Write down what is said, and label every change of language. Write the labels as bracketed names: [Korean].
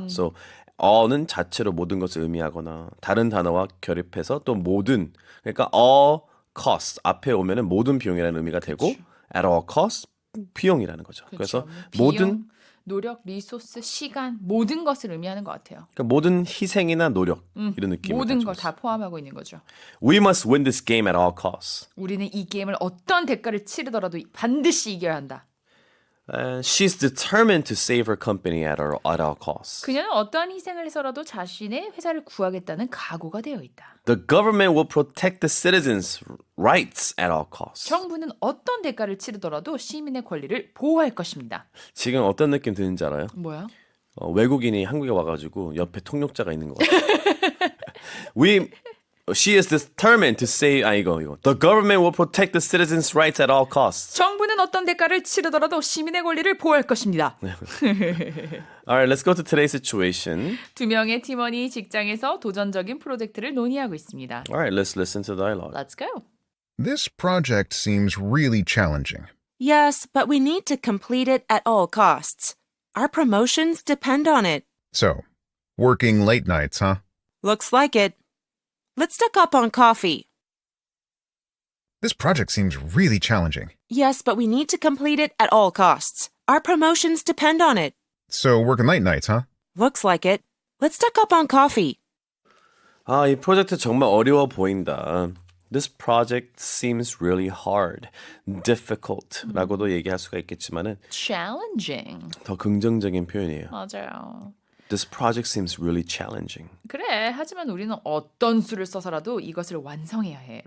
[Korean] So all는 자체로 모든 것을 의미하거나 다른 단어와 결합해서 또 모든, 그러니까 all cost 앞에 오면은 모든 비용이라는 의미가 되고 at all cost 비용이라는 거죠. 그래서 비용, 모든 노력, 리소스, 시간 모든 것을 의미하는 것 같아요. 그러니까 모든 희생이나 노력 이런 느낌을 모든 가지고 걸 다 포함하고 있는 거죠. [English] We must win this game at all costs. [Korean] 우리는 이 게임을 어떤 대가를 치르더라도 반드시 이겨야 한다. [English] She's determined to save her company at all costs. [Korean] 그녀는 어떠한 희생을 해서라도 자신의 회사를 구하겠다는 각오가 되어 있다. [English] The government will protect the citizens' rights at all costs. [Korean] 정부는 어떤 대가를 치르더라도 시민의 권리를 보호할 것입니다. 지금 어떤 느낌 드는지 알아요? 뭐야? 외국인이 한국에 와가지고 옆에 통역자가 있는 거 같아요. [English] She is determined to save. [Korean] 이거. [English] The government will protect the citizens' rights at all costs. [Korean] 정부는 어떤 대가를 치르더라도 시민의 권리를 보호할 것입니다. [English] Alright, let's go to today's situation. [Korean] 두 명의 팀원이 직장에서 도전적인 프로젝트를 논의하고 있습니다. [English] Alright, let's listen to the dialogue. Let's go. This project seems really challenging. Yes, but we need to complete it at all costs. Our promotions depend on it. So, working late nights, huh? Looks like it. Let's stock up on coffee. This project seems really challenging. Yes, but we need to complete it at all costs. Our promotions depend on it. So, working late nights, huh? Looks like it. Let's stock up on coffee. [Korean] 아, 이 프로젝트 정말 어려워 보인다. [English] This project seems really hard, difficult [Korean] 라고도 얘기할 수가 있겠지만은 [English] challenging. [Korean] 더 긍정적인 표현이에요. 맞아요. [English] This project seems really challenging. [Korean] 그래. 하지만 우리는 어떤 수를 써서라도 이것을 완성해야 해.